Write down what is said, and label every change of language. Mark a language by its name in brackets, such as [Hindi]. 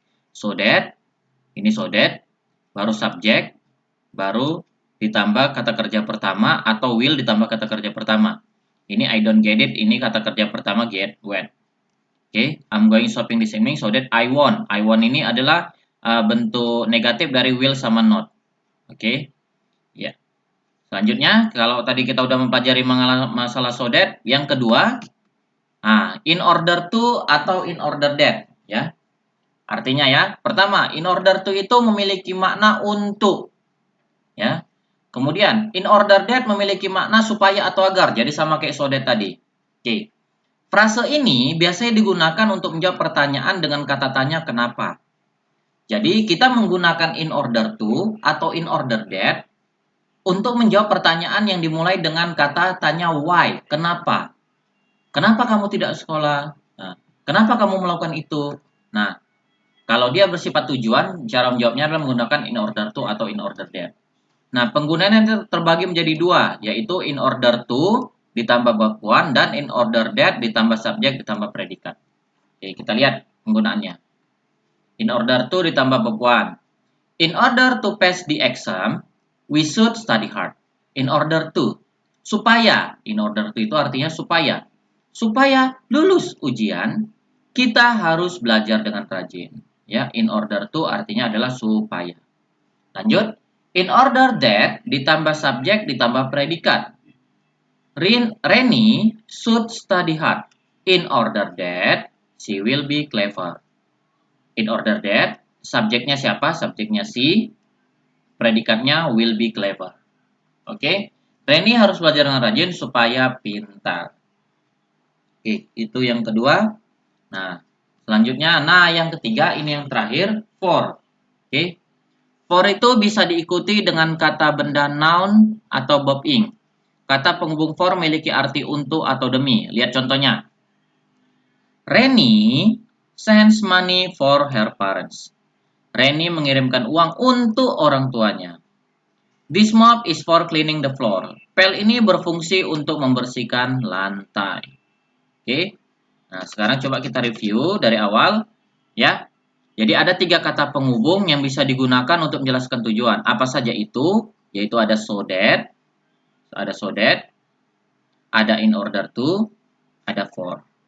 [Indonesian] So that, ini so that, baru subjek, baru ditambah kata kerja pertama atau will ditambah kata kerja pertama. [English] Ini I don't get it, [Indonesian] ini kata kerja pertama [English] get wet. Oke, I'm going shopping this evening so that I won't. I won't [Indonesian] ini adalah bentuk negatif dari will sama not. Oke. Ya. Selanjutnya, kalau tadi kita udah mempelajari masalah so that, yang kedua, in order to atau in order that, ya. Artinya ya, pertama, in order to itu memiliki makna untuk, ya. Kemudian, in order that memiliki makna supaya atau agar, jadi sama kayak so that tadi. Oke. Frase ini biasanya digunakan untuk menjawab pertanyaan dengan kata tanya kenapa. Jadi, kita menggunakan in order to atau in order that untuk menjawab pertanyaan yang dimulai dengan kata tanya why, kenapa? Kenapa kamu tidak sekolah? Nah, kenapa kamu melakukan itu? Nah, kalau dia bersifat tujuan, cara menjawabnya adalah menggunakan in order to atau in order that. Nah, penggunaannya terbagi menjadi dua, yaitu in order to ditambah verb one dan in order that ditambah subjek ditambah predikat. Oke, kita lihat penggunaannya. [English] In order to ditambah verb one. In order to pass the exam, we should study hard. [Indonesian] In order to. Supaya. In order to itu artinya supaya. Supaya lulus ujian, kita harus belajar dengan rajin. Ya, in order to artinya adalah supaya. Lanjut. In order that ditambah subjek ditambah predikat. [English] Reni should study hard. In order that she will be clever. [Indonesian] In order that, subjeknya siapa? Subjeknya si, predikatnya will be clever. Oke, Reni harus belajar dengan rajin supaya pintar. Oke, itu yang kedua. Nah, selanjutnya, yang ketiga, ini yang terakhir, for. Oke, for itu bisa diikuti dengan kata benda noun atau verb ing. Kata penghubung for memiliki arti untuk atau demi. Lihat contohnya. [English] Reni sends money for her parents. [Indonesian] Reni mengirimkan uang untuk orang tuanya. [English] This mop is for cleaning the floor. [Indonesian] Pel ini berfungsi untuk membersihkan lantai. Oke. Nah, sekarang coba kita review dari awal, ya. Jadi ada 3 kata penghubung yang bisa digunakan untuk menjelaskan tujuan. Apa saja itu? Yaitu ada so that, ada in order to, ada for.